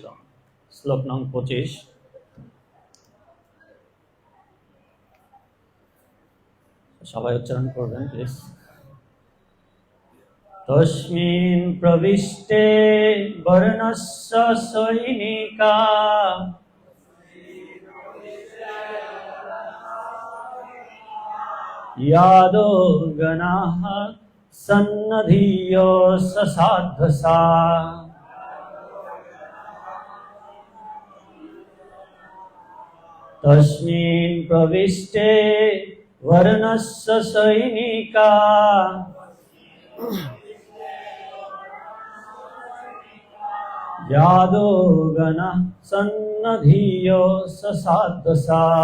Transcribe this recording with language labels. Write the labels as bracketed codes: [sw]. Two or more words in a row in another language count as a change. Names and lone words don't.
[bn] শ্লোক নং 25। সবাই উচ্চারণ করবেন প্লিজ। [sa] তস্মিন প্রবিষ্টে বর্ণস্য সৈনিকা यादो गणाः सन्नधीयो ससाध्वसा। तस्मिन् प्रविष्टे वर्णस्य सैनिका यादो गणाः सन्नधीयो ससाध्वसा।